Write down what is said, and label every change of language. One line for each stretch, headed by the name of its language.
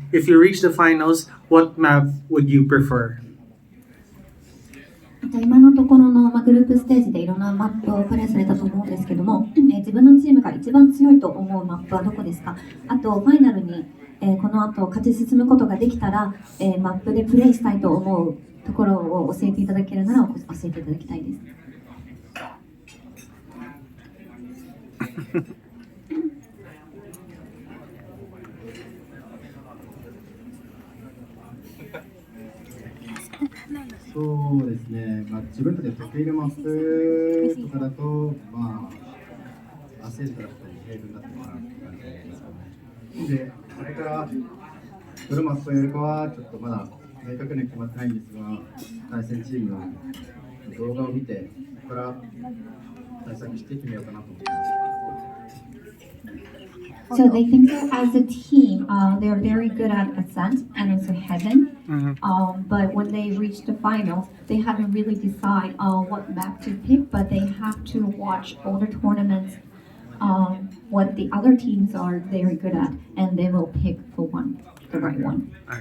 English: If you reach the finals, what map would you prefer?
Japanese: 今のところの、グループステージでいろんなマップをプレイされたと思うんですけども、自分のチームが一番強いと思うマップはどこですか？あとファイナルに、この後勝ち進むことができたら、マップでプレイしたいと思うところを教えていただけるなら教えていただきたいです。そうですね、自分たちの得意なマップとかだと、アセージから平分だったかなって感じですかね。で、それからどのマップをやるかはちょっとまだ明確に決まってないんですが、対戦チームの動画を見て、そこから対策して決めようかなと思います。
English: So they think that as a team, they're very good at Ascent and also Heaven. But when they reach the finals, they haven't really decided what map to pick, but they have to watch all the tournaments, what the other teams are very good at, and they will pick for the right one.